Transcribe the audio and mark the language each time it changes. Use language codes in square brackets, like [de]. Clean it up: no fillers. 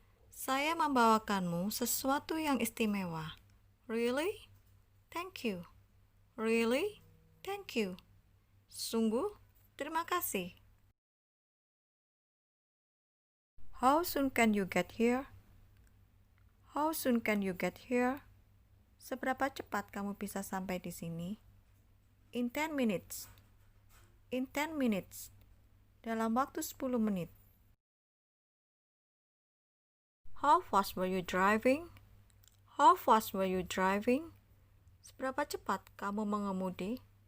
[id] Saya membawakanmu sesuatu yang istimewa. [en] Really? Thank you. Really? Thank you. [id] Sungguh? Terima kasih. [en] How soon can you get here? How soon can you get here? [id] Seberapa cepat kamu bisa sampai di sini? [en] In 10 minutes. In 10 minutes. [id] Dalam waktu 10 menit. [en] How fast were you driving? How fast were you driving? [id] Seberapa cepat kamu mengemudi?